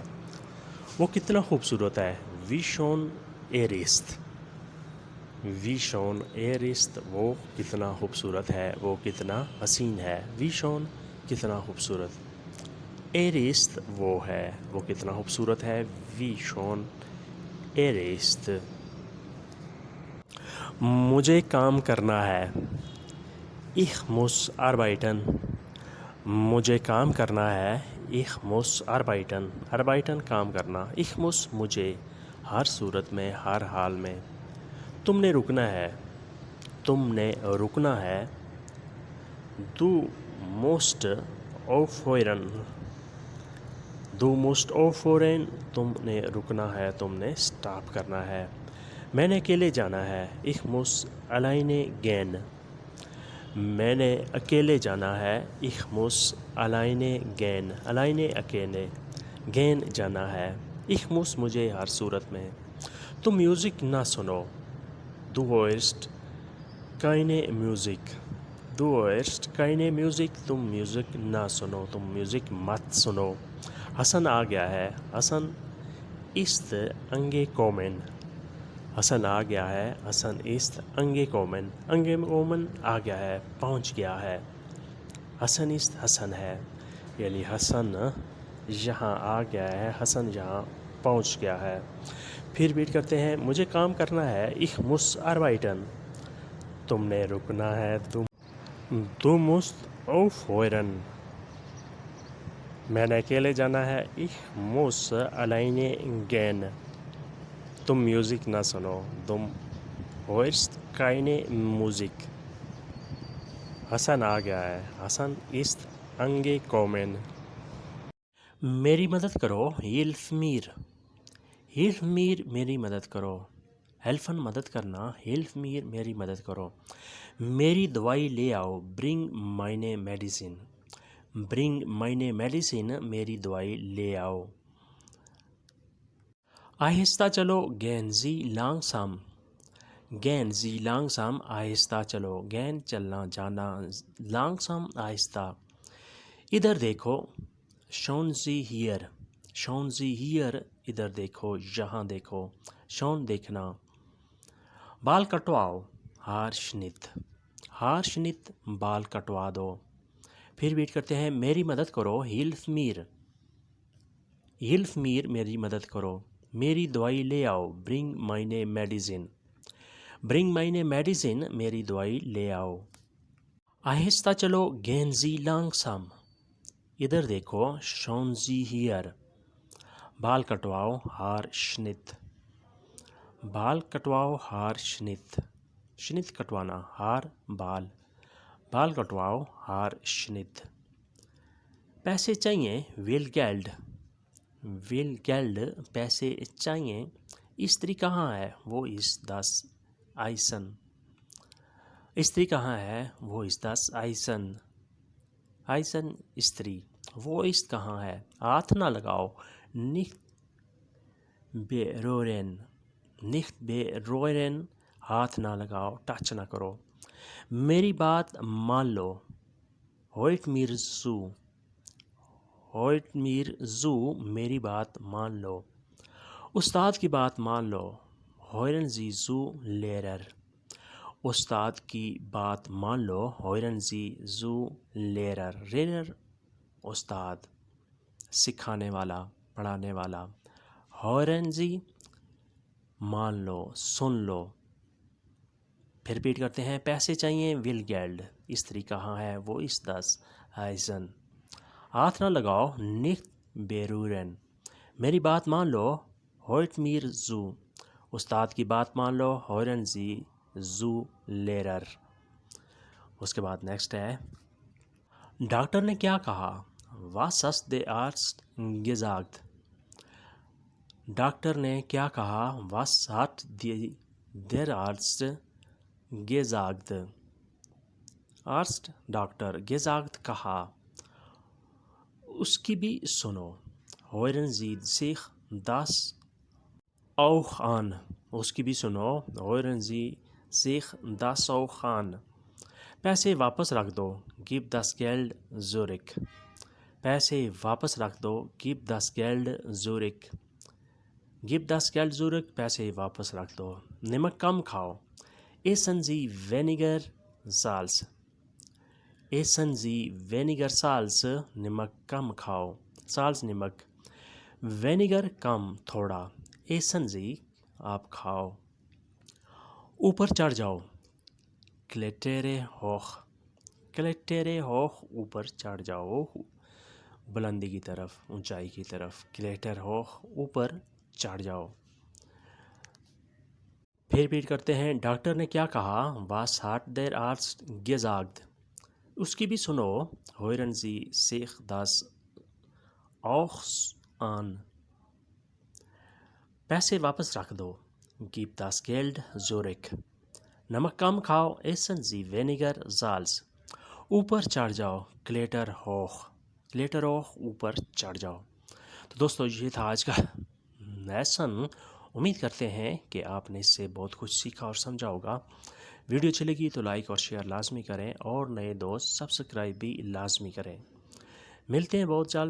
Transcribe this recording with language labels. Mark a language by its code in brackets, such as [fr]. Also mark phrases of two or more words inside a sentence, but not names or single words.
[ur] وہ کتنا خوبصورت ہے، [de] wie schön ist er, wie schön ist er, [ur] وہ کتنا خوبصورت ہے، وہ کتنا حسین ہے۔ [de] wie schön [ur] کتنا خوبصورت، ایرست وہ ہے، وہ کتنا خوبصورت ہے، وی شون ایرست۔ مجھے کام کرنا ہے، [de] ich muss arbeiten، [ur] مجھے کام کرنا ہے، [de] ich muss arbeiten، arbeiten [ur] کام کرنا، [de] ich muss [ur] مجھے، ہر صورت میں، ہر حال میں۔ تم نے رکنا ہے، تم نے رکنا ہے، [de] du musst aufhören، du musst aufhören، [ur] تم نے رکنا ہے، تم نے سٹاپ کرنا ہے۔ میں نے اکیلے جانا ہے، [de] ich muss alleine gehen، [ur] میں نے اکیلے جانا ہے، [de] ich muss alleine gehen، alleine اکیلے، gehen [ur] جانا ہے، ich muss مجھے، ہر صورت میں۔ تم میوزک نہ سنو، [de] du hörst keine Musik، du hörst keine Musik، [ur] تم میوزک نہ سنو، تم میوزک مت سنو۔ حسن آ گیا ہے، حسن [de] ist angekommen، [ur] حسن آ گیا ہے، حسن [de] ist angekommen، angekommen [ur] آ گیا ہے، پہنچ گیا ہے۔ حسن ist حسن ہے، یعنی حسن یہاں آ گیا ہے، حسن یہاں پہنچ گیا ہے۔ پھر ریپیٹ کرتے ہیں، مجھے کام کرنا ہے، [de] ich muss arbeiten، [ur] تم نے رکنا ہے، [de] du musst aufhören، [ur] میں نے اکیلے جانا ہے، [de] ich muss alleine gehen، [ur] تم میوزک نہ سنو، تم [de] hörst keine Musik۔ [ur] حسن آ گیا ہے، حسن [de] ist angekommen۔ [ur] میری مدد کرو، [de] hilf mir، hilf mir [ur] میری مدد کرو، [de] helfen [ur] مدد کرنا، [de] hilf mir [ur] میری مدد کرو۔ میری دوائی لے آؤ، [de] bring meine medicine، bring meine medicine [ur] میری دوائی لے آؤ۔ آہستہ چلو، [de] gehen Sie langsam، gehen Sie langsam [ur] آہستہ چلو، [de] gehen [ur] چلنا جانا، [de] langsam آہستہ۔ [ur] ادھر دیکھو، [de] schauen Sie hier، schauen Sie hier [ur] ادھر دیکھو، یہاں دیکھو، [de] schauen دیکھنا۔ [ur] بال کٹواؤ، [de] Haar Schnitt، Haar Schnitt [ur] بال کٹوا دو۔ پھر ویٹ کرتے ہیں، میری مدد کرو، [de] hilf mir، hilf mir [ur] میری مدد کرو۔ میری دوائی لے آؤ، [de] bring meine medicine، bring meine medicine [ur] میری دوائی لے آؤ۔ آہستہ چلو، [de] gehen Sie langsam، [ur] ادھر دیکھو، [de] schauen Sie hier۔ [ur] بال کٹواؤ، [de] Haar Schnitt، [ur] بال کٹواؤ، [de] Haar Schnitt، Schnitt کٹوانا، Haar بال، [ur] بال کٹواؤ، [de] Haar Schnitt۔ [ur] پیسے چاہیے، [de] will Geld، will Geld [ur] پیسے چاہیے۔ استری کہاں ہے، [de] wo ist das Eisen, [ur] استری کہاں ہے، [de] wo ist das Eisen, Eisen استری۔ wo ist [ur] کہاں ہے، ہاتھ نہ لگاؤ، [de] nicht berühren، nicht berühren [ur] ہاتھ نہ لگاؤ، ٹچ نہ کرو۔ میری بات مان لو، [de] hört mir zu، hört mir zu [ur] میری بات مان لو۔ استاد کی بات مان لو، [de] hören Sie zu Lehrer، [ur] استاد کی بات مان لو، [de] hören Sie zu Lehrer، Lehrer [ur] استاد، سکھانے والا، پڑھانے والا، [de] hören Sie, [ur] مان لو، سن لو. پھر ریپیٹ کرتے ہیں. پیسے چاہیے [de] will Geld. [ur] استری کہاں ہے؟ [de] wo ist das Eisen. [ur] ہاتھ نہ لگاؤ [de] nicht berühren. [ur] میری بات مان لو [de] hört mir zu. [ur] استاد کی بات مان لو [de] hören Sie zu Lehrer. [ur] اس کے بعد نیکسٹ ہے. ڈاکٹر نے کیا کہا؟ [de] Was hat der Arzt gesagt? [ur] ڈاکٹر نے کیا کہا؟ [de] Was hat der Arzt gesagt? Arzt ڈاکٹر, gesagt کہا. [ur] اس کی بھی سنو. [de] Hören Sie sich das auch an. [ur] اس کی بھی سنو. [de] Hören Sie sich das auch an. [ur] پیسے واپس رکھ دو. [de] Gib das Geld zurück. [ur] پیسے واپس رکھ دو. [de] Gib das Geld zurück. Gib das Geld zurück. [ur] پیسے واپس رکھ دو. نمک کم کھاؤ. [de] Essen Sie weniger Salz. Essen Sie weniger Salz. [ur] نمک کم کھاؤ. Salz نمک. Weniger کم تھوڑا. [de] Essen Sie [ur] آپ کھاؤ. اوپر چڑھ جاؤ. [de] Klettere hoch. Klettere hoch [ur] اوپر چڑھ جاؤ. بلندی کی طرف, اونچائی کی طرف. [de] Kletter hoch [ur] اوپر چڑھ جاؤ. پھر ریپیٹ کرتے ہیں. ڈاکٹر نے کیا کہا؟ [de] Was hat der Arzt gesagt? [ur] اس کی بھی سنو. [de] Hören Sie sich das auch an. [ur] پیسے واپس رکھ دو. [de] Gib das Geld zurück. [ur] نمک کم کھاؤ. [de] Essen Sie weniger Salz. [ur] اوپر چڑھ جاؤ. [de] Kletter hoch. Kletter hoch [ur] اوپر چڑھ جاؤ. تو دوستو یہ تھا آج کا لیسن. امید کرتے ہیں کہ آپ نے اس سے بہت کچھ سیکھا اور سمجھا ہوگا. ویڈیو اچھی لگی تو لائک اور شیئر لازمی کریں, اور نئے دوست سبسکرائب بھی لازمی کریں. ملتے ہیں بہت جلد.